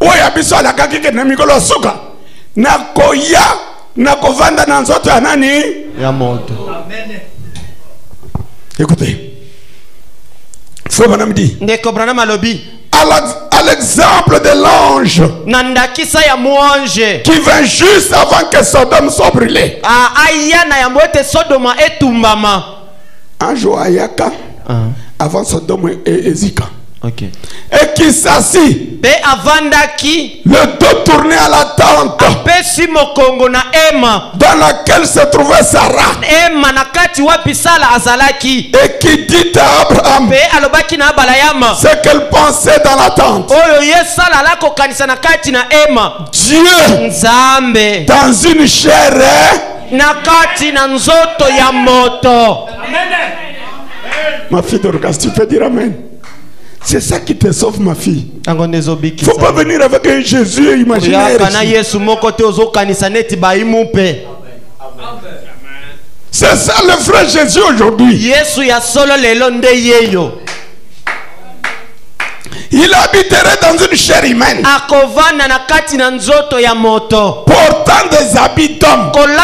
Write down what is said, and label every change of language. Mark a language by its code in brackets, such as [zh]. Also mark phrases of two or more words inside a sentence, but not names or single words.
[ln] biso alakaki ke na mikolo suka na koya na kovanda na nzoto ya nani ya moto. [fr] Écoutez, frère Branham dit, [ln] Ndeko Branham alobi, [fr] à l'exemple de l'ange [ln] nandakisa ya muange [fr] qui vint juste avant que Sodome soit brûlée. [ln] aya na yambo ete Sodoma etumbama. Ange ayaka avant Sodome et Ezika. [fr] Ok. Et qui s'assit, [ln] Be avandaki [fr] le dos tourné à la tente [ln] apesi mokongo na ema [fr] dans laquelle se trouvait Sarah, [ln] ema na kati wapi Sala azalaki. [fr] et qui dit à Abraham [ln] Be alobaki na balayama [fr] ce qu'elle pensait dans la tente. [ln] oyo ye Sala alako kanisa na kati na ema. [fr] Dieu [ln] Nzambe [fr] dans une chair [ln] na kati na nzoto ya moto. [fr] Ma fille Dorcas, tu peux dire amen. C'est ça qui te sauve, ma fille. Il ne faut pas venir avec un Jésus imaginaire. C'est ça le frère Jésus aujourd'hui. Il habiterait dans une chair humaine, portant des habits d'homme.